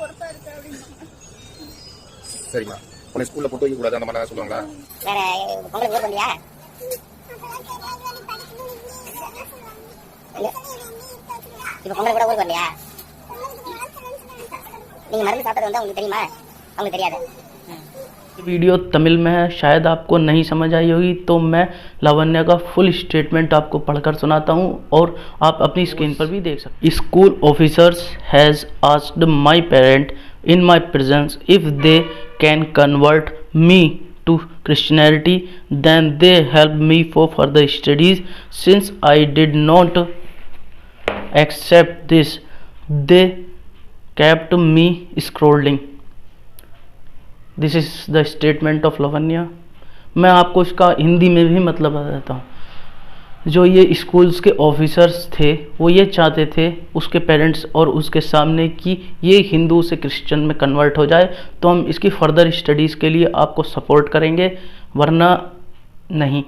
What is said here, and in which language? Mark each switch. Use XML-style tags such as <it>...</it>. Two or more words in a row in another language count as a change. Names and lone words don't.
<ta>சரிம்மா. உன்னை ஸ்கூல்ல போட்டு வைக்க கூடாது அந்த மாதிரி சொல்லுவாங்களா? இப்போ பொங்கல் கூட ஊருக்கு வரலையா? நீங்கள் மருந்து சாப்பிட்டது வந்து உங்களுக்கு தெரியுமா? அவங்களுக்கு தெரியாது।</ta> <hi>वीडियो तमिल में है, शायद आपको नहीं समझ आई होगी, तो मैं लावण्या का फुल स्टेटमेंट आपको पढ़कर सुनाता हूँ और आप अपनी स्क्रीन पर भी देख सकते हैं।</hi> <en>School officers has asked my parent in my presence if they can convert me to Christianity, then they helped me for further studies. Since I did not accept this, they kept me scrolling. This is the statement of Lavanya.</en> <hi>मैं आपको इसका हिंदी में भी मतलब बताता हूँ। जो ये स्कूल्स के ऑफिसर्स थे वो ये चाहते थे उसके पेरेंट्स और उसके सामने कि ये हिंदू से क्रिश्चियन में कन्वर्ट हो जाए, तो हम इसकी</hi> <en>further studies</en> <hi>के लिए आपको सपोर्ट करेंगे, वरना नहीं।</hi>